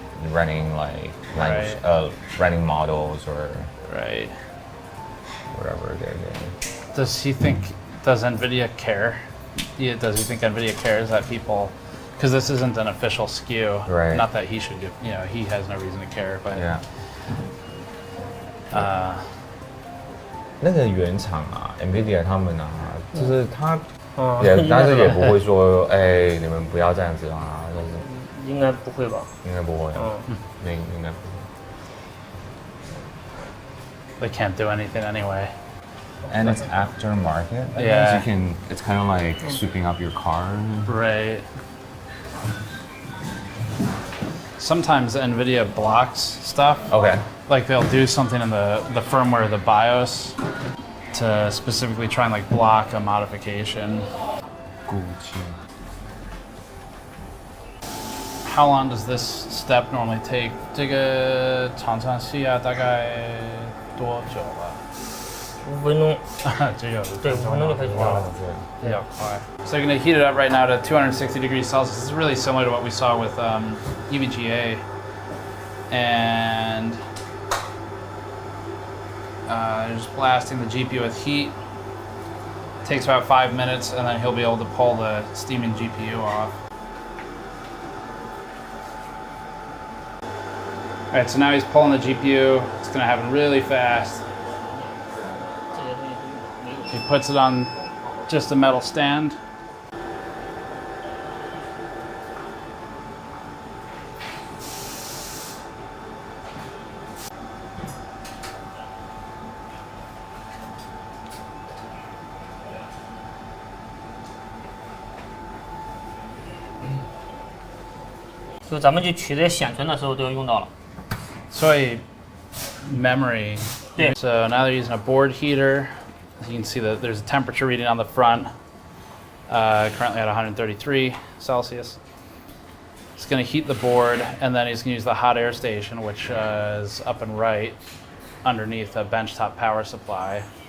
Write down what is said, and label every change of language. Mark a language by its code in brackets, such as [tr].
[en] Running like language, running models or whatever they're doing. Does NVIDIA care? Does he think NVIDIA cares that people? Because this isn't an official SKU. Right. Not that he should, he has no reason to care, but. Yeah. [zh] 那个原厂啊 ，NVIDIA 他们啊，就是他但是也不会说，哎，你们不要这样子啊，就是。应该不会吧？应该不会。应该不 [en] They can't do anything anyway. And it's aftermarket. Yeah. It's kind of like sweeping up your car. Right. Sometimes NVIDIA blocks stuff. Okay. Like they'll do something in the firmware of the BIOS to specifically try and like block a modification. How long does this step normally take? [zh] 这个常常需要大概多久了？5分钟。只有对，5分钟就可以做了。比较快。 [en] So you're going to heat it up right now to 260 degrees Celsius. This is really similar to what we saw with EVGA. And just blasting the GPU with heat. Takes about 5 minutes, and then he'll be able to pull the steaming GPU off. All right, so now he's pulling the GPU. It's going to happen really fast. He puts it on just a metal stand. [zh] So 咱们去取这些显存的时候都用到了。所以 memory. [en] Yeah. So now they're using a board heater. As you can see that there's a temperature reading on the front, currently at 133 Celsius. It's going to heat the board, and then he's going to use the hot air station, which is up and right underneath a benchtop power supply.